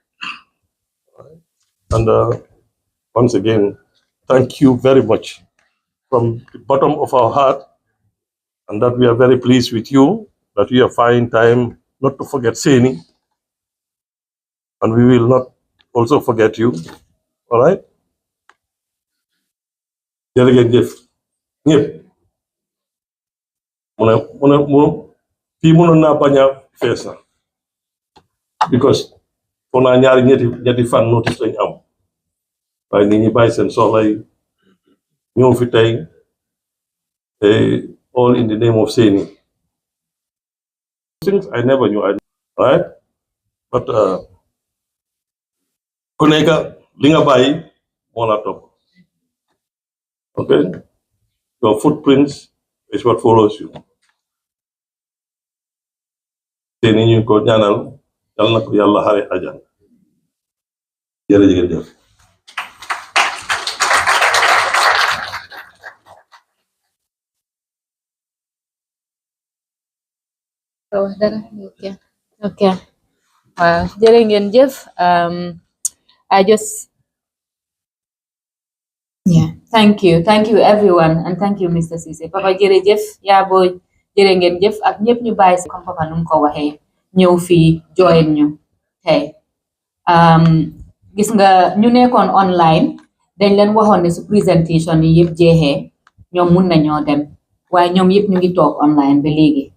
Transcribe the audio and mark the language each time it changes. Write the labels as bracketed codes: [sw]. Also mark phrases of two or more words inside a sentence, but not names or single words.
[en] And once again, thank you very much from the bottom of our heart, and that we are very pleased with you, that you have found time not to forget Sainey, and we will not also forget you. All right? [wo] Jërëjëf jëf ñëpp fii mënoon naa bañ a fees na because foog naa ñaari ñetti fan notice lañ am waaye nit ñi bàyyi seen soxla yi ñëw fi tey [en] all in the name of Sainey. Things I never knew, right? [wo] But ku nekk li nga bàyyi moo la topp. [en] Okay? Your footprints is what follows you. [wo] Sainey ñu ko ñaanal yal na ko yàlla xare ajal. Jërëjëf. [en] Oh, okay. Okay. [wo] Jërë ngeen jëf. [en] I just thank you everyone and thank you Mr. Ceesay. [wo] Papa jërëjëf yaa booy jërë ngeen jëf ak ñëpp ñu bàyyi si comme papa nu mu ko waxee ñëw fii join ñu tey gis nga ñu nekkoon online dañ leen waxoon ne su présentation yi yëpp jeexee ñoom mun nañoo dem waaye ñoom yëpp ñu ngi toog online ba léegi